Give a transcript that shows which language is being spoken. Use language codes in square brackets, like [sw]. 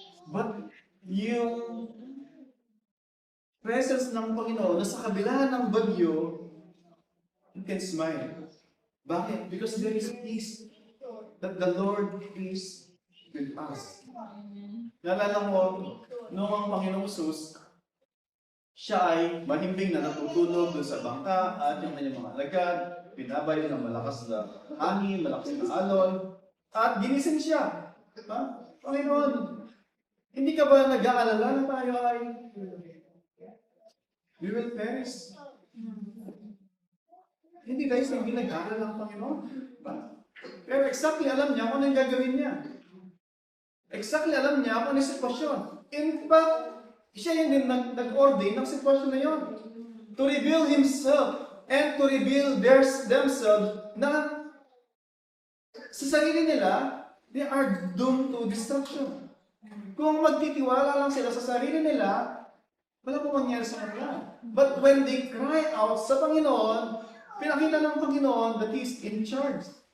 [tl] But yung presence ng Panginoon na sa kabila ng bagyo, [en] you can smile. [tl] Bakit? [en] Because there is peace that the Lord is with us. [tl] Naalala mo, noong ang Panginoong Jesus, siya ay mahimbing na natutulog doon sa bangka at yung kanyang mga alagad, binabayo ng malakas na hangin, malakas na alon, at ginising siya. Diba? Panginoon, hindi ka ba nag-aalala na tayo ay [en] we will perish? [tl] Hindi dahil sa hindi nag-aalala ng Panginoon. Diba? Pero exactly alam niya kung ano yung gagawin niya. Exactly alam niya kung ano yung sitwasyon. [en] In fact, [tl] siya yung nag-ordain ng sitwasyon na yun. [en] To reveal Himself and to reveal themselves [tl] na sa sarili nila, [en] they are doomed to destruction. [tl] Kung magtitiwala lang sila sa sarili nila, wala po mangyari sa kanila. [en] But when they cry out [tl] sa Panginoon, pinakita ng Panginoon [en] that He is in charge.